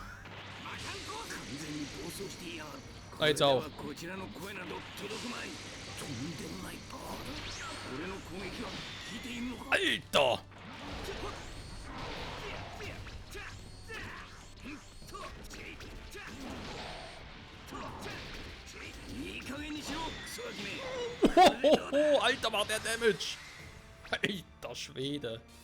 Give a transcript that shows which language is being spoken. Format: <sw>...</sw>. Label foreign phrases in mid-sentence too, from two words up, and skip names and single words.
<de>Ah, jetzt auch.</de> <ja>とんでもないパワーだ。俺の攻撃は効いているのか。</ja> <de>Alter!</de> <ja>いい加減にしろ、クソガキめ。</ja> <de>Hohoho, Alter, macht der Damage! Alter Schwede!</de>